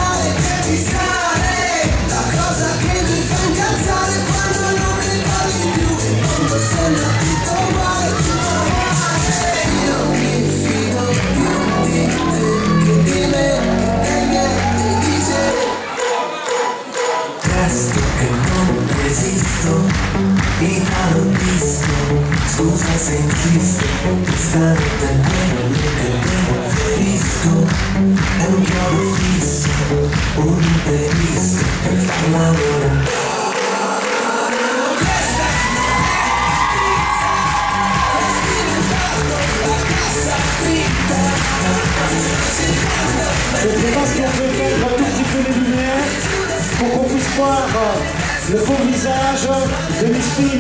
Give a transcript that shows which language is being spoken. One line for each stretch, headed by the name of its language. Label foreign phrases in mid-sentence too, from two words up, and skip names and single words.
Italian: sale, la cosa che mi fa incazzare quando non ne parli più, e quando sembra tutto male, io mi fido più di te che di me, e niente dice, presto che non resisto. Italo disco, scusa se insisto, questa notte è quello che preferisco. È un chiodo fisso, un imprevisto per far l'amore.
French: Je ne sais pas si on peut mettre un tout petit peu les lumières pour qu'on puisse voir le beau visage de Miss Pin.